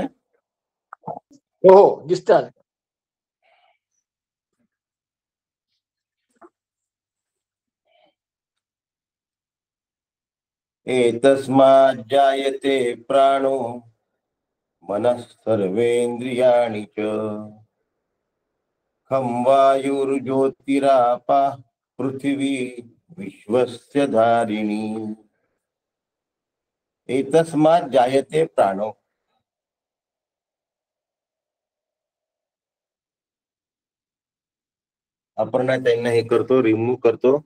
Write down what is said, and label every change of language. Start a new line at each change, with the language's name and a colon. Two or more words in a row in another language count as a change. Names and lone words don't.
Marathi: हो हो दिसतात.
Sanskrit: एतस्मात् जायते प्राणो मनः सर्वेन्द्रियाणि च खं वायुर्ज्योतिरापः पृथिवी विश्वस्य धारिणी. एतस्मात् जायते प्राणो.
Marathi: अपर्णा त्यांना हे करतो, रिमूव्ह करतो.